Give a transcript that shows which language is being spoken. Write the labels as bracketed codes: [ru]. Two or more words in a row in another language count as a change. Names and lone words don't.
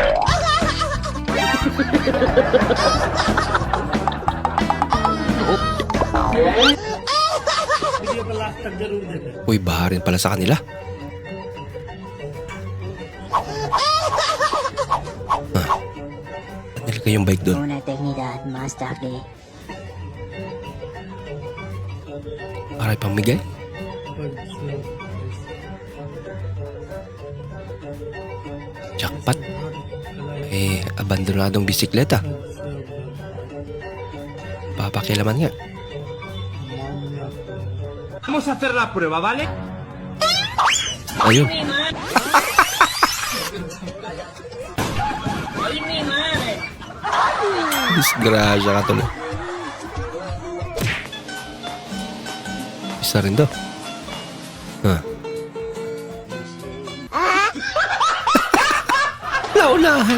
[tl] Uy, baharin pala sa kanila. Ba't nilagay yung bike doon? [es] Una eternidad más tarde. [tl] Para ipamigay? Jackpot. Abandonadong bisikleta. Papakilaman nga. [es] Vamos a hacer la prueba, ¿vale? [tl] Ayun. Disgrasya ka tuloy. Isa rin daw. Naunahan.